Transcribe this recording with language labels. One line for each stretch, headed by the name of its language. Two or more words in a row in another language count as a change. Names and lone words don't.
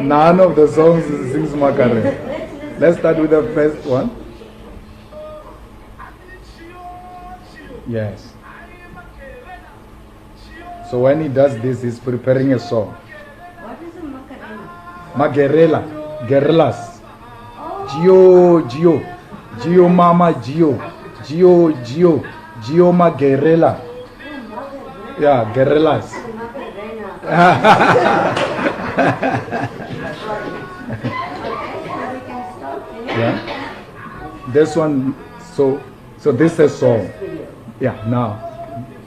English: None of the songs sings Macarena. Let's start with the first one. Yes. So when he does this, he's preparing a song. What is a Macarena? Magarela, guerrillas. Gio, Gio, Gio Mama, Gio, Gio, Gio, Gio Magarela. Yeah, guerrillas. Macarena. So we can stop there. Yeah. This one, so this is a song. Video. Yeah, now.